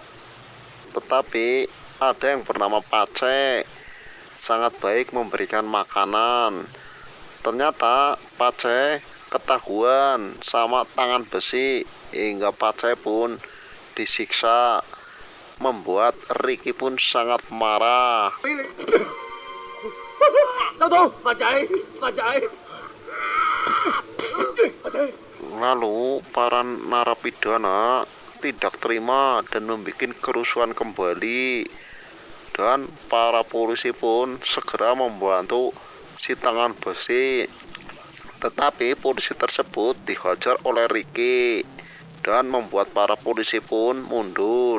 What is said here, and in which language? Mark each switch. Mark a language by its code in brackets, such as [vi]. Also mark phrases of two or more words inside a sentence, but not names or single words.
[id] Tetapi ada yang bernama Pace, sangat baik memberikan makanan. Ternyata Pace ketahuan sama tangan besi hingga Pace pun disiksa, membuat Ricky pun sangat marah. [yue] 收到，發仔，發仔，發仔。 [id] Lalu para narapidana tidak terima dan membuat kerusuhan kembali, dan para polisi pun segera membantu si tangan besi. Tetapi polisi tersebut dihajar oleh Ricky dan membuat para polisi pun mundur.